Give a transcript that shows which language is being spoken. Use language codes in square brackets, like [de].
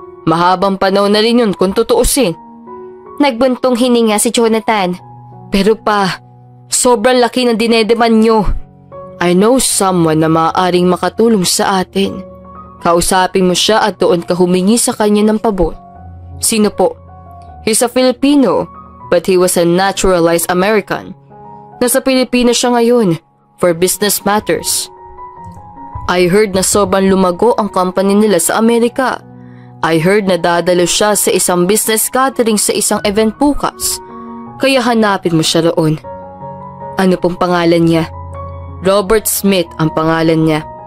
[tl] Mahabang panahon na rin yun kung tutuusin. Nagbuntong hininga si Jonathan. Pero pa, sobrang laki ng dinedeman nyo. [en] I know someone [tl] na maaaring makatulong sa atin. Kausapin mo siya at doon ka humingi sa kanya ng pabor. Sino po? [en] He's a Filipino, but he was a naturalized American. [tl] Nasa Pilipinas siya ngayon [en] for business matters. I heard [tl] na sobrang lumago ang company nila sa Amerika. [en] I heard [tl] na dadalo siya sa isang business gathering sa isang event bukas. Kaya hanapin mo siya roon. Ano pong pangalan niya? Robert Smith ang pangalan niya.